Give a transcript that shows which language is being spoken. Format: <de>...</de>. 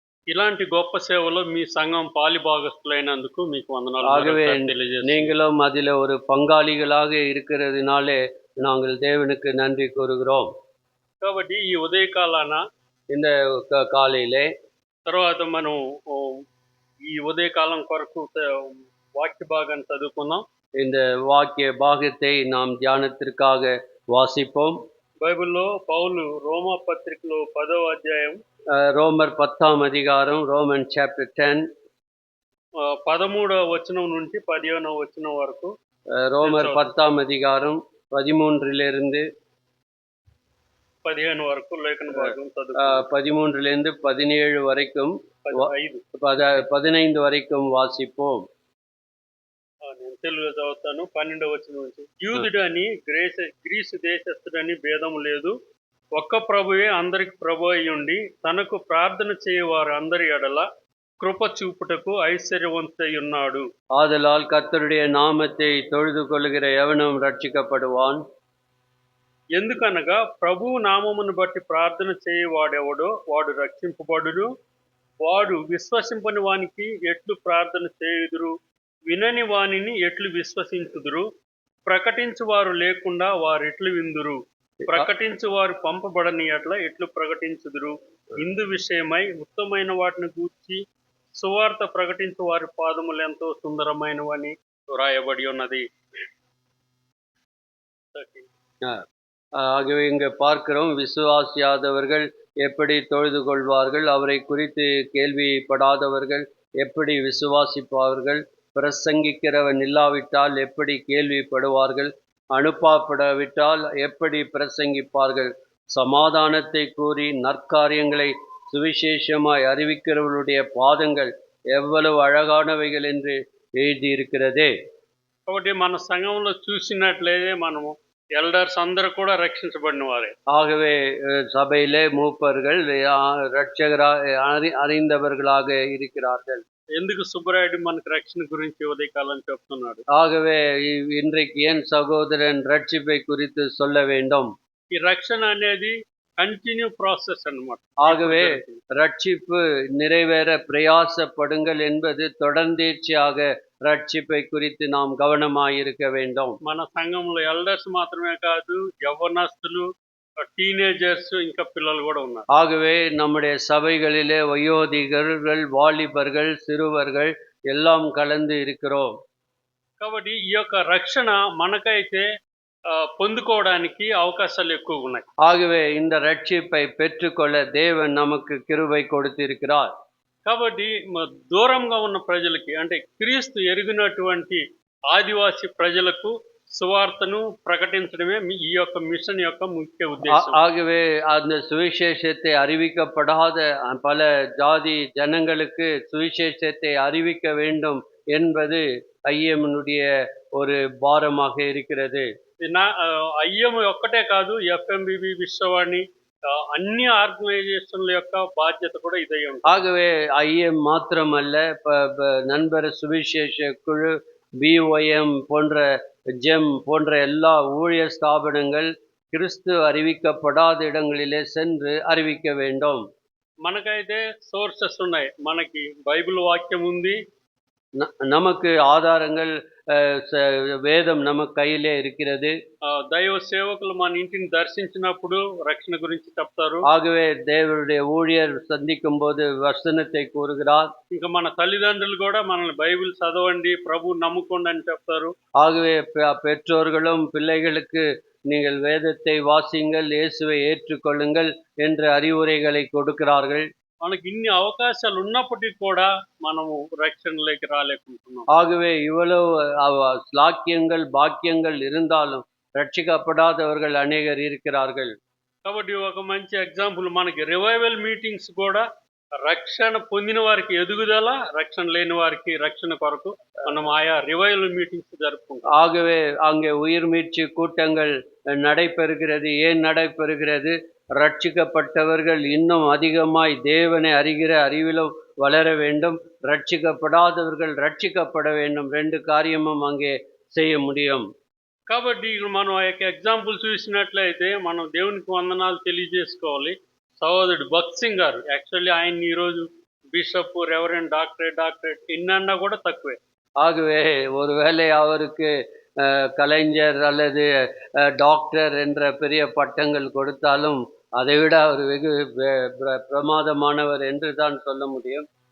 <te>ఇలాంటి గొప్ప సేవలో మీ సంఘం పాలిభాగస్తులైనందుకు మీకు వందనాలు.</te> <ta>ஆகவே நீங்களும் அதில் ஒரு பங்காளிகளாக இருக்கிறதுனாலே நாங்கள் தேவனுக்கு நன்றி கூறுகிறோம்.</ta> <te>కాబట్టి ఈ ఉదయకాలాన,</te> <ta>இந்த காலையிலே</ta> <te>తర్వాత మనం ఈ ఉదయకాలం కొరకు వాక్య భాగాన్ని చదువుకుందాం.</te> <ta>இந்த வாக்கிய பாகத்தை நாம் தியானத்திற்காக வாசிப்போம்.</ta> <te>బైబిల్లో పౌలు రోమా పత్రికలో 10వ అధ్యాయం,</te> <ta>ரோமர் 10ஆம் அதிகாரம், ரோமன் சாப்டர் 10,</ta> <te>13వ వచనం నుంచి 15వ వచనం వరకు.</te> <ta>ரோமர் 10ஆம் அதிகாரம் 13லிருந்து</ta> <te>15 వరకు లేఖన భాగం చదువు.</te> <ta>13லிருந்து 17 வரைக்கும், 15 வரைக்கும் வாசிப்போம்.</ta> <te>నేను తెలుగులో చదువుతాను. 12వ వచనం నుంచి. యూదుడు అని గ్రీసు దేశస్థుడని భేదము లేదు, ఒక్క ప్రభువే అందరికి ప్రభు అయ్యుండి తనకు ప్రార్థన చేయవారు అందరి ఎడల కృప చూపుటకు ఐశ్వర్యవంతుడై ఉన్నాడు.</te> <ta>ஆதலால் கர்த்தருடைய நாமத்தை தொழுது கொள்ளுகிற எவனும் ரட்சிக்கப்படுவான்.</ta> <te>ఎందుకనగా ప్రభువు నామమును బట్టి ప్రార్థన చేయవాడెవడో వాడు రక్షింపబడును. వాడు విశ్వసింపని వానికి ఎట్లు ప్రార్థన చేయుదురు, వినని వానిని ఎట్లు విశ్వసించుదురు, ప్రకటించువారు లేకుండా వారెట్లు విందురు, ప్రకటించువారు పంపబడని ఎట్లా ఎట్లు ప్రకటించుదురు. ఇందు విషయమై ఉత్తమైన వాటిని గూర్చి సువార్త ప్రకటించు వారి పాదములు ఎంతో సుందరమైనవని వ్రాయబడి ఉన్నది.</te> <ta>ஆகவே இங்கே பார்க்கிறோம், விசுவாசியாதவர்கள் எப்படி தொழுது கொள்வார்கள், அவரை குறித்து கேள்விப்படாதவர்கள் எப்படி விசுவாசிப்பார்கள், பிரசங்கிக்கிறவன் இல்லாவிட்டால் எப்படி கேள்விப்படுவார்கள்? அனுப்பப்படாவிட்டால் எப்படி பிரசங்கிப்பார்கள்? சமாதானத்தை கூறி நற்காரியங்களை சுவிசேஷமாய் அறிவிக்கிறவர்களுடைய பாதங்கள் எவ்வளவு அழகானவைகள் என்று எழுதியிருக்கிறதே.</ta> <te>కాబట్టి మన సంఘంలో చూసినట్లయితే మనము ఎల్డర్స్ అందరూ కూడా రక్షించబడిన వారే.</te> <ta>ஆகவே சபையிலே மூப்பர்கள் இரட்சகரா அறிந்தவர்களாக இருக்கிறார்கள்.</ta> <te>ఎందుకు సుబ్బరాయుడు మనకు రక్షణ గురించి ఉదయకాలం చెప్తున్నాడు?</te> <ta>ஆகவே இன்றைக்கு ஏன் சகோதரன் ரட்சிப்பை குறித்து சொல்ல வேண்டும்?</ta> <te>ఈ రక్షణ అనేది కంటిన్యూ ప్రాసెస్ అన్నమాట.</te> <ta>ஆகவே ரட்சிப்பு நிறைவேற பிரயாசப்படுங்கள் என்பது தொடர்ந்தேர்ச்சியாக ரட்சிப்பை குறித்து நாம் கவனமாயிருக்க வேண்டும்.</ta> <te>మన సంఘంలో ఎల్డర్స్ మాత్రమే కాదు, యవ్వనస్తులు, టీనేజర్స్, ఇంకా పిల్లలు కూడా ఉన్నారు.</te> <ta>ஆகவே நம்முடைய சபைகளிலே வயோதிகர்கள், வாலிபர்கள், சிறுவர்கள் எல்லாம் கலந்து இருக்கிறோம்.</ta> <te>కాబట్టి ఈ యొక్క రక్షణ మనకైతే పొందుకోవడానికి అవకాశాలు ఎక్కువ ఉన్నాయి.</te> <ta>ஆகவே இந்த ரட்சிப்பை பெற்றுக்கொள்ள தேவன் நமக்கு கிருபை கொடுத்திருக்கிறார்.</ta> <te>కాబట్టి దూరంగా ఉన్న ప్రజలకి, అంటే క్రీస్తు ఎరిగినటువంటి ఆదివాసి ప్రజలకు సువార్తను ప్రకటించడమే ఈ యొక్క మిషన్ యొక్క ముఖ్య ఉద్దేశం.</te> <ta>ஆகவே அந்த சுவிசேஷத்தை அறிவிக்கப்படாத பல ஜாதி ஜனங்களுக்கு சுவிசேஷத்தை அறிவிக்க வேண்டும் என்பது ஐஎம்னுடைய ஒரு பாரமாக இருக்கிறது.</ta> <te>ఐఎం ఒక్కటే కాదు, ఎఫ్ఎంబిబి, విశ్వవాణి, అన్ని ఆర్గనైజేషన్ల యొక్క బాధ్యత కూడా ఇదే ఉంటుంది.</te> <ta>ஆகவே ஐஎம் மாத்திரமல்ல, நண்பர் சுவிசேஷ குழு, பிஒஎம் போன்ற ஜெம் போன்ற எல்லா ஊழிய ஸ்தாபனங்கள் கிறிஸ்து அறிவிக்கப்படாத இடங்களிலே சென்று அறிவிக்க வேண்டும்.</ta> <te>మనకైతే సోర్సెస్ ఉన్నాయి. మనకి బైబిల్ వాక్యం ఉంది,</te> <ta>நமக்கு ஆதாரங்கள், வேதம் நமக்கு கையிலே இருக்கிறது.</ta> <te>దైవ సేవకులు మన ఇంటిని దర్శించినప్పుడు రక్షణ గురించి చెప్తారు.</te> <ta>ஆகவே தேவனுடைய ஊழியர் சந்திக்கும் போது வசனத்தை கூறுகிறார்.</ta> <te>ఇంకా మన తల్లిదండ్రులు కూడా మనల్ని బైబిల్ చదవండి, ప్రభు నమ్ముకోండి అని చెప్తారు.</te> <ta>ஆகவே பெற்றோர்களும் பிள்ளைகளுக்கு நீங்கள் வேதத்தை வாசியுங்கள், இயேசுவை ஏற்றுக்கொள்ளுங்கள் என்ற அறிவுரைகளை கொடுக்கிறார்கள்.</ta> <te>మనకి ఇన్ని అవకాశాలు ఉన్నప్పటికీ కూడా మనము రక్షణలోకి రాలేకుంటున్నాం.</te> <ta>ஆகவே இவ்வளவு ஸ்லாக்கியங்கள் பாக்கியங்கள் இருந்தாலும் ரட்சிக்கப்படாதவர்கள் அநேகர் இருக்கிறார்கள்.</ta> <te>కాబట్టి ఒక మంచి ఎగ్జాంపుల్ మనకి రివైవల్ మీటింగ్స్ కూడా రక్షణ పొందిన వారికి ఎదుగుదల, రక్షణ లేని వారికి రక్షణ కొరకు మనం ఆయా రివైవల్ మీటింగ్స్ జరుపుకుంటాం.</te> <ta>ஆகவே அங்கே உயிர் மீட்சி கூட்டங்கள் நடைபெறுகிறது. ஏன் நடைபெறுகிறது? ரட்சிக்கப்பட்டவர்கள் இன்னும் அதிகமாய் தேவனை அறிகிற அறிவிலும் வளர வேண்டும், ரட்சிக்கப்படாதவர்கள் ரட்சிக்கப்பட வேண்டும். ரெண்டு காரியமும் அங்கே செய்ய முடியும்.</ta> <te>కాబట్టి మనం ఆ యొక్క ఎగ్జాంపుల్ చూసినట్లయితే మనం దేవునికి వందనాలు తెలియజేసుకోవాలి. సహోదరుడు భగత్ సింగ్ గారు, యాక్చువల్లీ ఆయన ఈరోజు బిషప్, రెవరెండ్, డాక్టరేట్ ఎన్నన్నా కూడా తక్కువే.</te> <ta>ஆகவே ஒருவேளை அவருக்கு கலைஞர் அல்லது டாக்டர் என்ற பெரிய பட்டங்கள் கொடுத்தாலும் அதைவிட அவர் வெகு பிரமாதமானவர் என்று தான் சொல்ல முடியும்.</ta>